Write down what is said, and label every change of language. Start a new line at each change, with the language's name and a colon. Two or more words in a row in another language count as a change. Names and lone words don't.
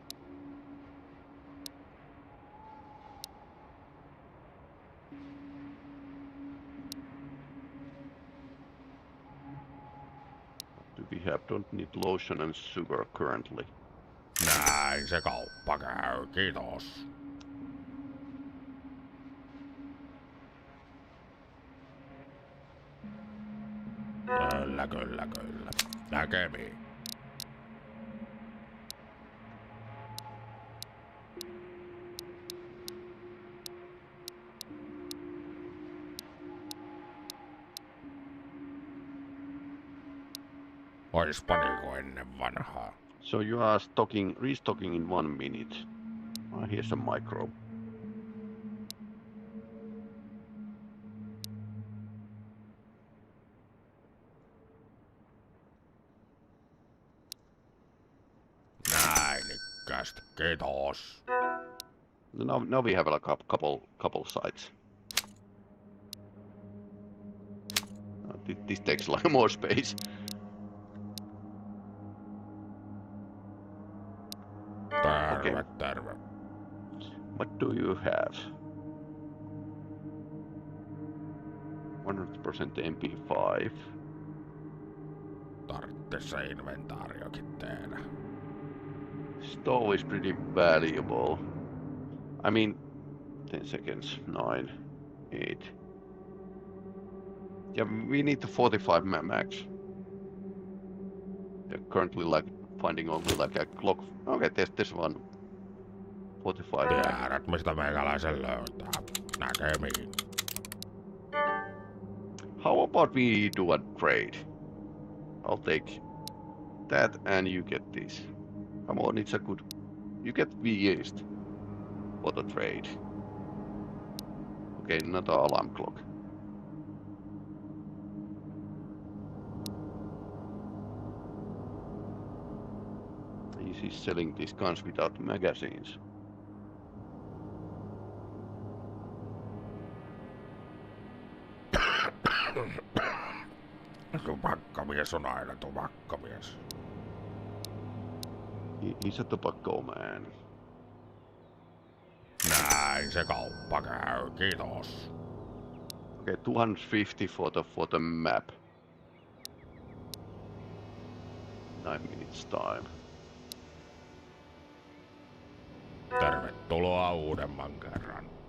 English: What do we have? Don't need lotion and sugar currently.
Finnish: Näin se kauppa käy, kiitos. Kyllä. Näkemiin. Oispa niinku ennen vanhaa.
English: So you are restocking in 1 minute. Here's a micro.
Finnish: Näin ikkästi, kiitos.
English: Now we have like a couple sites. This takes like more space.
Finnish: Terve.
English: What do you have? 100% MP5.
Finnish: Tarvitse se inventaariokin tehdä.
English: Stove is pretty valuable. I mean, 10 seconds, 9, 8. Yeah, we need the 45 max. They're currently like finding only like a clock. Okay, there's one. 45 max.
Finnish: Tiedät, mistä meikäläisen löytää. Näkemiin.
English: How about we do a trade? I'll take that and you get this. Come on, it's a good... You get V East for the trade. Okay, another alarm clock. He's selling these guns without magazines.
Finnish: Tupakkamies on aina tupakkamies.
English: He's a tobacco man. Näin se kauppa käy, kiitos. Okay, 250 for the map. 9 minutes time.
Finnish: Tervetuloa uudemman kerran.